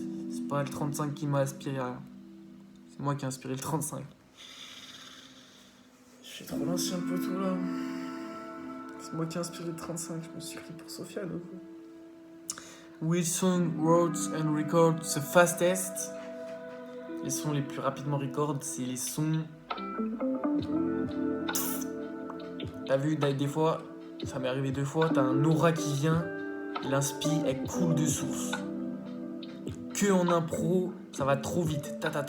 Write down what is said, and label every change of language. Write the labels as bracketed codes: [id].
[fr] C'est pas le 35 qui m'a aspiré à... C'est moi qui ai inspiré le 35. Je suis trop l'ancien poteau là. C'est moi qui ai inspiré le 35. Je me suis pris pour Sofiane ou quoi? [en] Which song wrote and record the fastest? [fr] Les sons les plus rapidement record, c'est les sons... T'as vu, des fois, ça m'est arrivé 2 fois, t'as un aura qui vient, il inspire, elle coule de source. Que en impro, ça va trop vite.